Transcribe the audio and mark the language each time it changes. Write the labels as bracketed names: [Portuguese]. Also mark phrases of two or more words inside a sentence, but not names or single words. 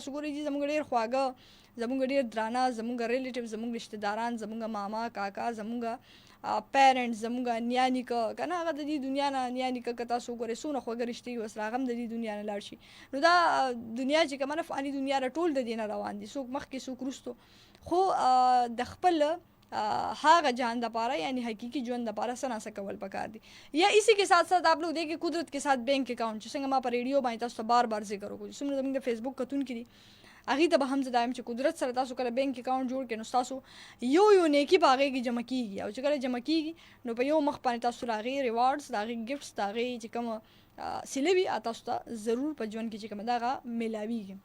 [Pashto] تاسو ګورئ جي زموږ ډېر خواږه، زموږ ډېر درانه، زموږ ریلیټیو، زموږ رشته داران، زموږ ماما کاکا، زموږ پیرنټس، زموږ نیا نیکه که نه هغه د دې دنیا نه نیا نیکه که تاسو وګورئ څونه خوږه رشتې وي ورسره، هغه هم د دې دنیا نه لاړ شي. نو دا دنیا چې کومه ده فاني دنیا ده، ټول د دې نه روان دي، څوک مخکې څوک وروستو، خو د خپل هغه جان دپاره یعنی حقیقي ژوند دپاره څه ناسه کول پکار دي. [Urdu] یا اسی کے ساتھ ساتھ آپ لوگ دیکھیں قدرت کے ساتھ بینک اکاؤنٹ [Pashto] چې څنګه ما په ریډیو باندې تاسو ته بار بار ذکر وکړو، څومره زموږ د فیسبوک کتونکي دي هغې ته به هم زه دا یم چې قدرت سره تاسو کله [English] bank account [Pashto] جوړ کړئ نو ستاسو یو نیکي په هغې کې جمع کېږي، او چې کله جمع کېږي نو په یو مخ باندې تاسو د هغې ریوارډس، د هغې ګفټس، د هغې چې کومه صله وي تاسو ته ضرور په ژوند کې چې کومه ده هغه میلاویږي.